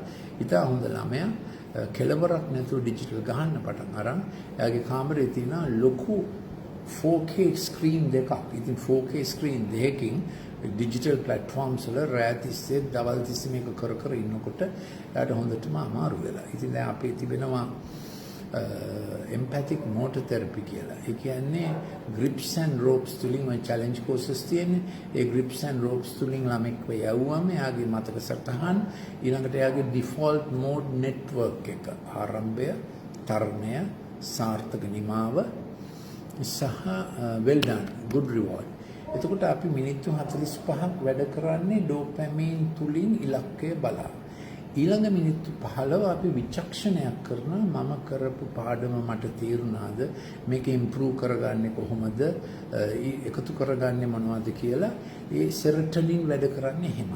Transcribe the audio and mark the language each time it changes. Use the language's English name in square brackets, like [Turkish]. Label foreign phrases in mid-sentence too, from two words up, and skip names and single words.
[Sinhala] ඉතා හොඳ ළමයා කෙලවරක් නැතුව ඩිජිටල් ගහන්න පටන් අරන් එයාගේ කාමරේ තියෙන ලොකු 4K ස්ක්‍රීන් දෙකක්. ඉතින් 4K ස්ක්‍රීන් දෙකකින් [English] digital platforms [Sinhala] වල රෑ තිස්සේ දවල් තිස්සේ මේක කර ඉන්නකොට එයාට හොඳටම අමාරු වෙලා. ඉතින් දැන් අපේ තිබෙනවා [English] empathic motor therapy [Sinhala] කියලා. ඒ කියන්නේ [English] grips and ropes [Sinhala] තුලින් ඔය [English] challenge courses [Sinhala] තියෙන්නේ. ඒ [English] grips and ropes [Sinhala] තුලින් ළමෙක්ව යවුවම එයාගේ මතක සටහන් ඊළඟට එයාගේ [English] default mode network [Sinhala] එක ආරම්භය, තරණය, සාර්ථක නිමාව සහ [English] well done, good reward. [Sinhala] එතකොට අපි මිනිත්තු 45ක් වැඩ කරන්නේ ඩෝපැමින් තුලින් ඉලක්කය බලා. ඊළඟ මිනිත්තු 15 අපි විචක්ෂණයක් කරනවා මම කරපු පාඩම මට තේරුණාද මේක ඉම්ප්‍රූව් කරගන්නේ කොහොමද එකතු කරගන්නේ මොනවද කියලා ඒ සෙරටනින් වැඩ කරන්නේ එහෙමයි.